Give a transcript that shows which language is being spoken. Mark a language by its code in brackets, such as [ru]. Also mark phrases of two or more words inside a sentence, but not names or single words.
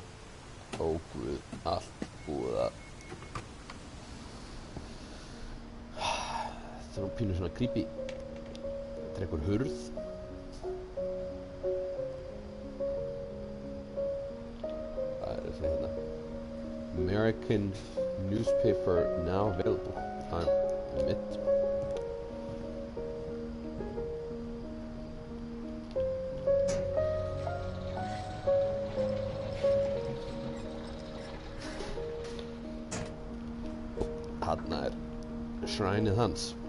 [is] Ó guð, allt búið að. Þetta er pínu svona creepy. Þetta er einhver hurð. Það er þessi hérna. [en] American newspaper now available. [is] Það er mitt. Þarna er shrineið hans.